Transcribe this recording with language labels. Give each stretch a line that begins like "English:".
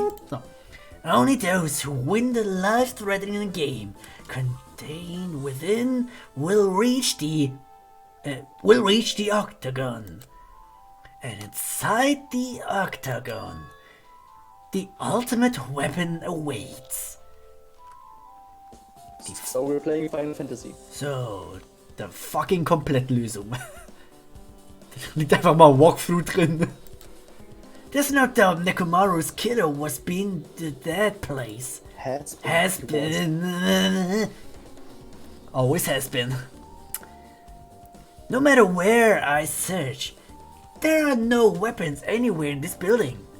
English: So, only those who win the life-threatening game contained within will reach the octagon. And inside the octagon, the ultimate weapon awaits. So we're playing Final Fantasy.
German: So, der fucking Komplettlösung. Da liegt einfach mal ein Walkthrough drin.
English: There's no doubt Nekomaru's killer was being to that place. Has been. Always has been. No matter where I search, there are no weapons anywhere in this building.